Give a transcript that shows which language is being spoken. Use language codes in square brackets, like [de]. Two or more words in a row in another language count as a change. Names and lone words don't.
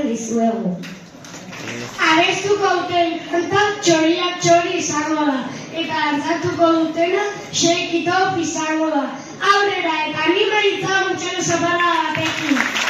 [eu] dizuegu. Abestuko duten kanta txoriak txori izango da, eta dantzatuko dutena shake it off izango da. Aurrera eta anima ditzagun txalo zaparra batekin.